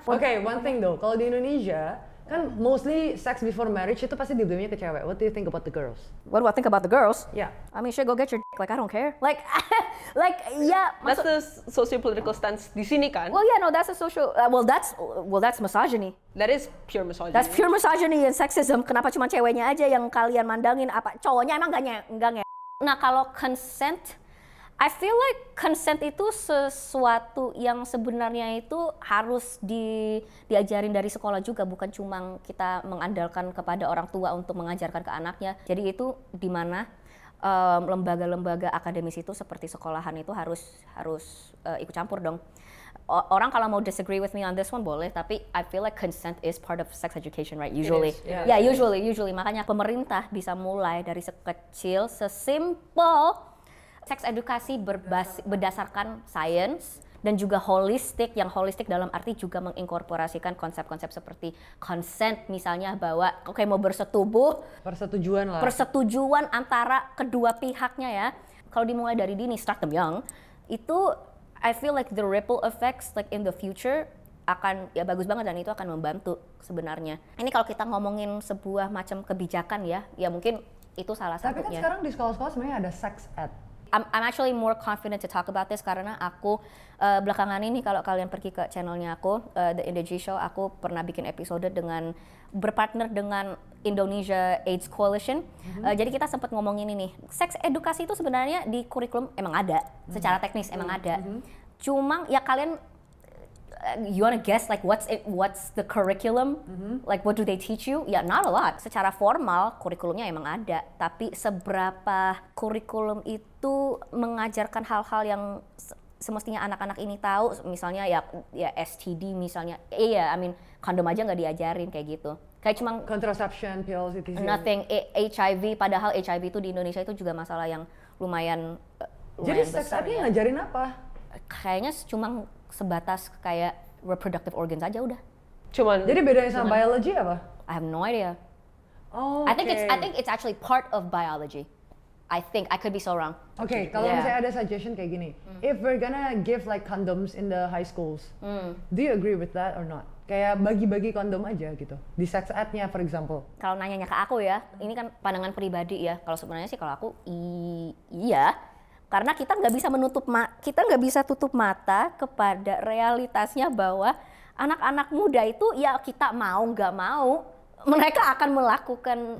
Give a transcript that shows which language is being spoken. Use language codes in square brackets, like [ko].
[id] Oke, [en] one thing though, [id] kalau di Indonesia kan [en] mostly sex before marriage [id] itu pasti dibelinya ke cewek. [en] What do you think about the girls? What do I think about the girls? Yeah. I mean, shit, go get your dick. Like, I don't care. Like, yeah. That's the socio-political stance [id] di sini kan. [en] Well, yeah, no, that's a social. That's misogyny. That is pure misogyny. That's pure misogyny and sexism. [id] Kenapa cuma ceweknya aja yang kalian mandangin? Apa cowoknya emang enggak? Nah, kalau consent, [en] I feel like [id] consent itu sesuatu yang sebenarnya itu harus diajarin dari sekolah juga, bukan cuma kita mengandalkan kepada orang tua untuk mengajarkan ke anaknya. Jadi itu di mana lembaga-lembaga akademis itu seperti sekolahan itu harus ikut campur dong. Orang kalau mau [en] disagree with me on this one [id] boleh, tapi [en] I feel like consent is part of sex education, right? Usually. Yeah, usually. [id] Makanya pemerintah bisa mulai dari sekecil, sesimpel seks edukasi berdasarkan sains dan juga holistik, yang holistik dalam arti juga menginkorporasikan konsep-konsep seperti consent, misalnya bahwa oke, mau bersetubuh, persetujuan antara kedua pihaknya ya. Kalau dimulai dari dini, [en] start them young, [id] itu [en] I feel like the ripple effects like in the future [id] akan ya bagus banget, dan itu akan membantu sebenarnya. Ini kalau kita ngomongin sebuah macam kebijakan ya mungkin itu salah satunya. Tapi kan sekarang di sekolah-sekolah sebenarnya ada sex ed. [en] I'm actually more confident to talk about this [id] karena aku belakangan ini kalau kalian pergi ke channelnya aku, The Indoji Show, aku pernah bikin episode dengan berpartner dengan Indonesia AIDS Coalition. Jadi kita sempat ngomongin ini, seks edukasi itu sebenarnya di kurikulum emang ada, secara teknis emang ada. Cuma ya kalian [en] you wanna guess like what's the curriculum? Like what do they teach you? Ya not a lot. [id] Secara formal kurikulumnya emang ada, tapi seberapa kurikulum itu mengajarkan hal-hal yang semestinya anak-anak ini tahu, misalnya ya STD misalnya. [en] I mean [id] kondom aja nggak diajarin kayak gitu. Kayak cuma [en] contraception pills itu. [id] Nothing HIV, padahal HIV itu di Indonesia itu juga masalah yang lumayan Jadi sex ed-nya ngajarin apa? Kayaknya cuma sebatas kayak [en] reproductive organs [id] aja udah. Jadi bedanya sama biology apa? [en] I have no idea. Oh, I think it's actually part of biology. I think I could be so wrong. [id] Oke, kalau misalnya ada suggestion kayak gini, [en] if we're gonna give like condoms in the high schools, do you agree with that or not? [id] Kayak bagi-bagi kondom aja gitu di sex ed-nya, [en] for example. [id] Kalau nanyanya ke aku ya, ini kan pandangan pribadi ya. Kalau sebenarnya sih kalau aku iya. Karena kita nggak bisa tutup mata kepada realitasnya bahwa anak-anak muda itu ya kita mau nggak mau mereka akan melakukan,